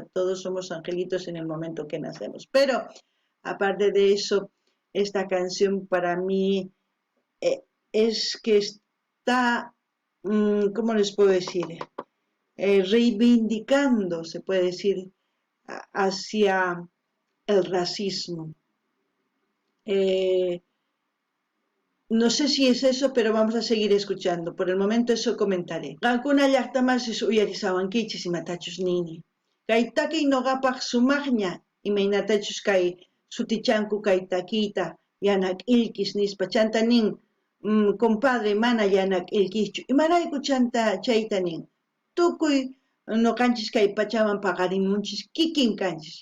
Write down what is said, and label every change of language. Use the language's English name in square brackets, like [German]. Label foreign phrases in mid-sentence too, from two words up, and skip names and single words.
[Spanish] Todos somos angelitos en el momento que nacemos. Pero, aparte de eso, esta canción para mí es que está, ¿cómo les puedo decir? Reivindicando, se puede decir, hacia el racismo. No sé si es eso, pero vamos a seguir escuchando. Por el momento eso comentaré. [Quechua] Alguna llaqtamas uyarisawankichis imatachus nini. Kay takiy noqapaq sumaqña imaynatachus kay sutichanku kay takiyta yanak ilkis nispa chanta nin compadre mana yanak ilkischu. Imarayku chanta chayta nin. Tukuy noqanchis kay pachaman paqarimunchis kikin kanchis.